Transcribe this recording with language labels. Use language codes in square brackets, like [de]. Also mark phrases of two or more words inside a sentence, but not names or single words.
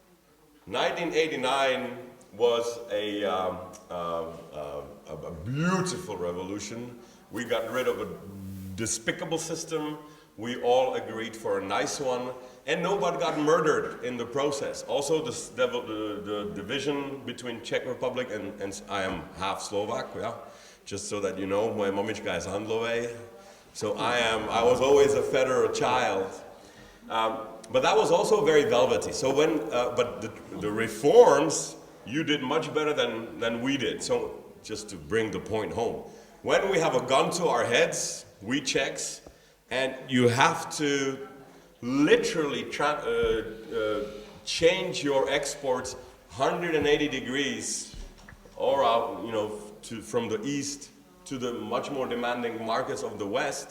[en] 1989 was a beautiful revolution. We got rid of a despicable system. We all agreed for a nice one, and nobody got murdered in the process. Also, the division between Czech Republic and I am half Slovak, yeah, just so that you know, [sk] moje mamička je z Handlovej. [en] So I was always a federal child, but that was also very velvety. So but the reforms, you did much better than we did. So just to bring the point home, when we have a gun to our heads, we Czechs, and you have to literally change your exports 180 degrees, or from the east to the much more demanding markets of the West.